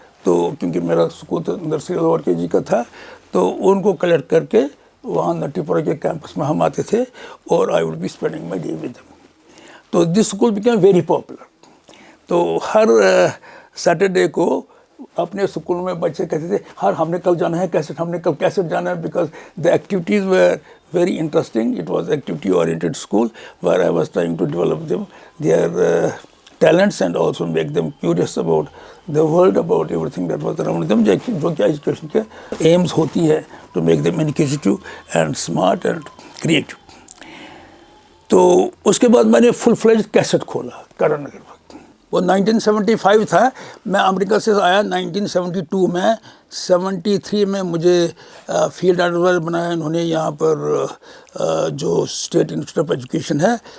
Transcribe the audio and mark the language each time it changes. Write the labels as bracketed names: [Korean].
[Urdu] تو کیونکہ میرا اسکول تو نرسری اور KG کا تھا, تو ان کو کلیکٹ کر کے وہاں نٹی پورہ کے کیمپس میں ہم آتے تھے اور [English] I would be spending my day with them. [Urdu] تو [English] This school became very popular. [Urdu] تو ہر سیٹرڈے کو اپنے اسکول میں بچے کہتے تھے ہم نے کل جانا ہے کیسٹ, ہم نے کل کیسٹ جانا ہے, [English] Because the activities were very interesting. It was activity oriented school where I was trying to develop them their talents and also make them curious about the world, about everything that was around them, [Urdu] جو کہ education کے Ms ہوتی ہے, [English] to make them inquisitive and smart and creative. [Urdu] تو اس کے بعد میں نے فل فلیجڈ کیسٹ کھولا کرن نگر وقت. وہ 1975 تھا. میں امریکہ سے آیا 1972 میں. 73 میں مجھے فیلڈ ایڈوائزر بنایا انہوں نے یہاں پر جو اسٹیٹ انسٹیٹیوٹ آف ایجوکیشن ہے.